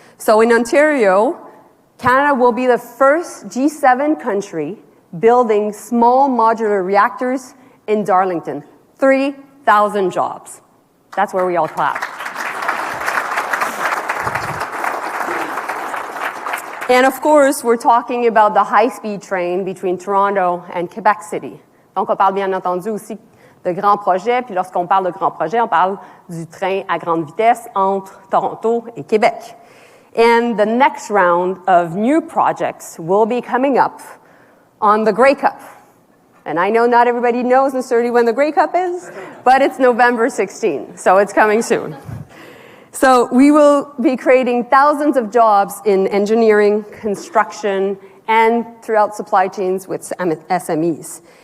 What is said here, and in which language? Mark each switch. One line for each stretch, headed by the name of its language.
English: So in Ontario, Canada will be the first G7 country building small modular reactors in Darlington. 3,000 jobs. That's where we all clap. And of course, we're talking about the high-speed train between Toronto and Quebec City.
French: Donc, on parle bien entendu aussi de grands projets, puis lorsqu'on parle de grands projets, on parle du train à grande vitesse entre Toronto et Québec.
English: And the next round of new projects will be coming up on the Grey Cup. And I know not everybody knows necessarily when the Grey Cup is, but it's November 16, so it's coming soon. So we will be creating thousands of jobs in engineering, construction, and throughout supply chains with SMEs.